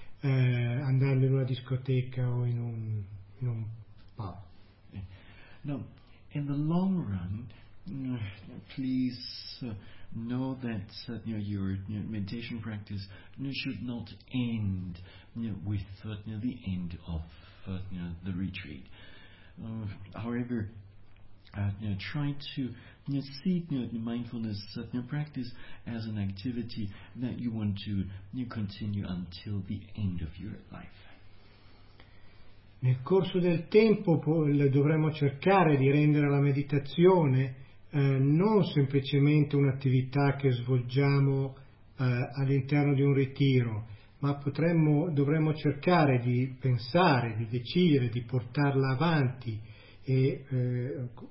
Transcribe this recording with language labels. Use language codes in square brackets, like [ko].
[it] andare in una discoteca o in un pub. [en] Now, in the long run, please know that your meditation practice should not end with the end of the retreat. However, try to see mindfulness practice as an activity that you want to continue until the end of your life. [it] Nel corso del tempo dovremmo cercare di rendere la meditazione non semplicemente un'attività che svolgiamo all'interno di un ritiro, ma dovremmo cercare di pensare, di decidere, di portarla avanti e